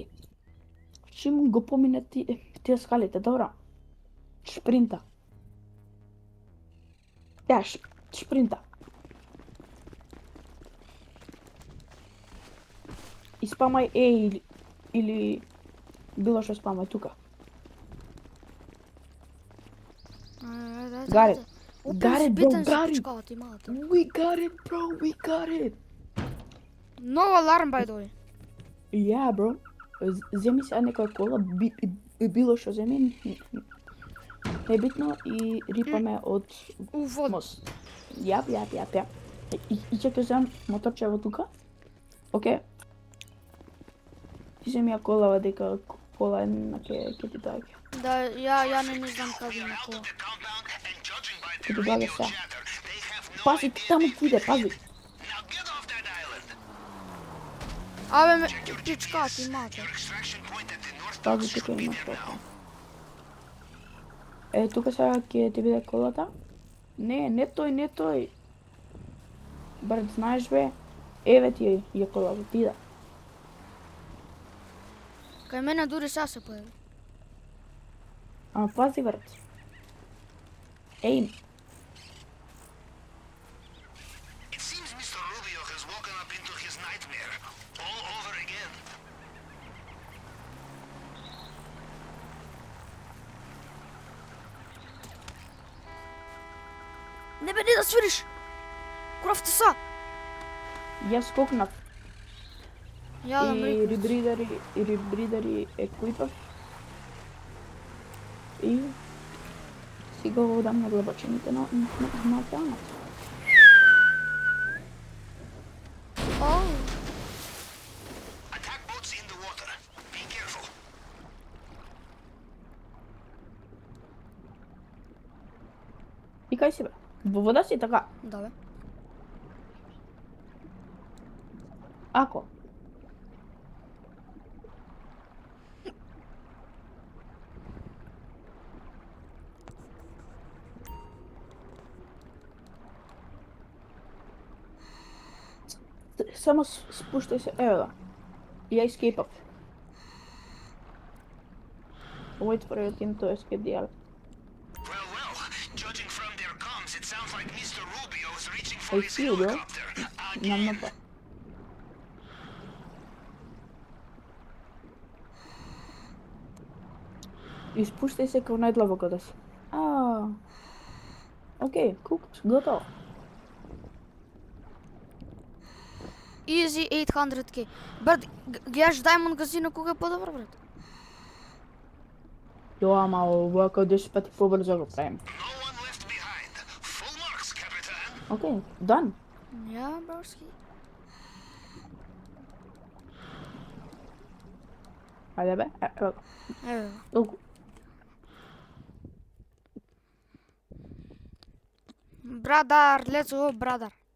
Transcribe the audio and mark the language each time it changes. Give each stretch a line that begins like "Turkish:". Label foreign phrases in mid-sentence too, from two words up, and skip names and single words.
Macedonian: Чим го помине тие скалите, добро? Шпринта. Ја, шпринта. И спамај Е или било што спамај тука.
English: Got it. Got it, bro, got it. We got it, bro, we got it.
Macedonian: Нов аларм,
English: by the way. Yeah, bro.
Macedonian: Земи се некоја кола, било што земи, небитно и рипаме од У вода. мост. Јап. И ќе ќе земам моторчево тука. Окей. Ти земи ја колава дека кола една ќе ти доаѓа. Да, ја не знам каде има кола.
English: The compound and judging by
Macedonian: Ќе
English: their
Macedonian: ти доаѓа
English: radio
Macedonian: сега.
English: chatter, they have no
Macedonian: Пази,
English: idea.
Macedonian: таму ќе иде, пази.
English: Now get off that island.
Macedonian: Абе, пичка ти мате.
English: Your extraction point at the north
Macedonian: Пази,
English: docks
Macedonian: тука
English: should be
Macedonian: има
English: there
Macedonian: тока.
English: now.
Macedonian: Тука сега ќе ти биде колата. Не тој. Брат, знаеш бе, еве ти ја колата, ти да. Кај мене дури сега се појави. Ама пази, брат. Ей,
English: It seems Mr. Rubio has woken up into his nightmare all over again.
Macedonian: Не бе, не да свириш! Кровте са! јас скокнав. Ја да И мрикнеш. рибридари еквипав. И си го водам на длабочините на океанот. Оу,
English: Attack boats in the water. Be careful.
Macedonian: И кај си бе? Во вода си така? да бе. Ако? Само спуштај се, еве го. Ја escape-ав.
English: Wait for your team to escape the island. Well, judging from their comms, it sounds like Mr. Rubio is reaching for I his see you, bro. helicopter.
Macedonian: На мапа. И спуштај се кај најдлабоко да си. Окей, cooked, готово.
English: Easy 800k.
Macedonian: Брат, гледаш Diamond Casino кога е по-добро, брат? Јо, ама овака 10 пати побрзо го правим.
English: No one left behind. Full marks, Capitan.
Macedonian: Окей, дан. Ја, броски. Ајде бе, ево го. Еве. Толку. Брадар,
English: let's go,
Macedonian: брадар.